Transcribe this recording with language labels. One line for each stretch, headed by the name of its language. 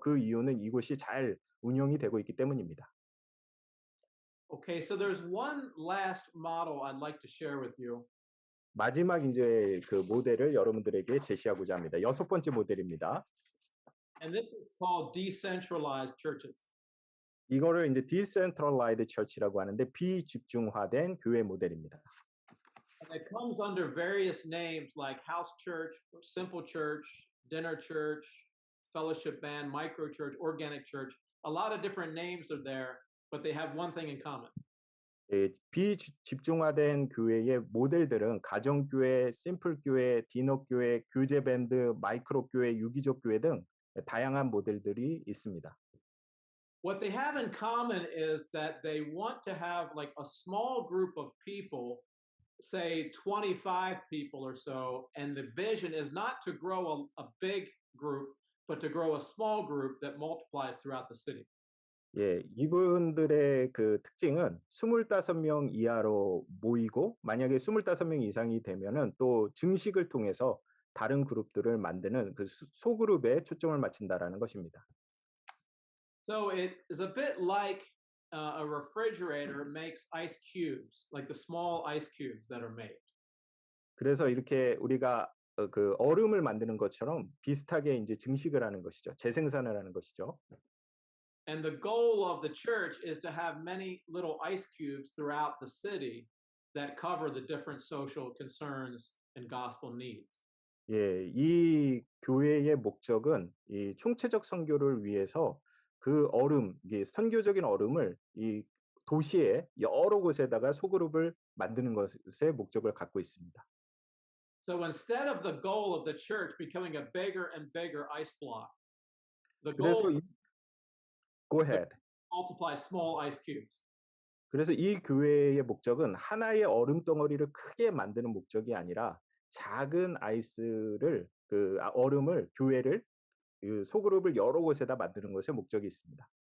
Korean: 그 이유는 이곳이 잘 운영이 되고 있기 때문입니다.
English: Okay, so there's one last model I'd like to share with you.
Korean: 마지막 이제 그 모델을 여러분들에게 제시하고자 합니다. 6번째 모델입니다.
English: And this is called decentralized churches.
Korean: 이거를 이제 decentralized church라고 하는데 비집중화된 교회 모델입니다.
English: And it comes under various names like house church, or simple church, dinner church, fellowship band, micro church, organic church. A lot of different names are there, but they have one thing in common.
Korean: 비집중화된 교회의 모델들은 가정교회, 심플교회, 디너교회, 교제밴드, 마이크로교회, 유기족교회 등 다양한 모델들이 있습니다.
English: What they have in common is that they want to have like a small group of people, say 25 people or so, and the vision is not to grow a big group, but to grow a small group that multiplies throughout the city.
Korean: 예, 이분들의 그 특징은 25명 이하로 모이고 만약에 25명 이상이 되면은 또 증식을 통해서 다른 그룹들을 만드는 그 소그룹에 초점을 맞춘다라는 것입니다.
English: So it is a bit like a refrigerator makes ice cubes, like the small ice cubes that are made.
Korean: 그래서 이렇게 우리가 그 얼음을 만드는 것처럼 비슷하게 이제 증식을 하는 것이죠. 재생산을 하는 것이죠.
English: And the goal of the church is to have many little ice cubes throughout the city that cover the different social concerns and gospel needs.
Korean: 예, 이 교회의 목적은 이 총체적 선교를 위해서 그 얼음, 이게 선교적인 얼음을 이 도시의 여러 곳에다가 소그룹을 만드는 것의 목적을 갖고 있습니다.
English: So instead of the goal of the church becoming a bigger and bigger ice block, the
Korean: 그래서
English: goal is go ahead. to multiply small ice cubes.
Korean: 그래서 이 교회의 목적은 하나의 얼음 덩어리를 크게 만드는 목적이 아니라 작은 아이스를 얼음을 교회를 그 소그룹을 여러 곳에다 만드는 것에 목적이 있습니다.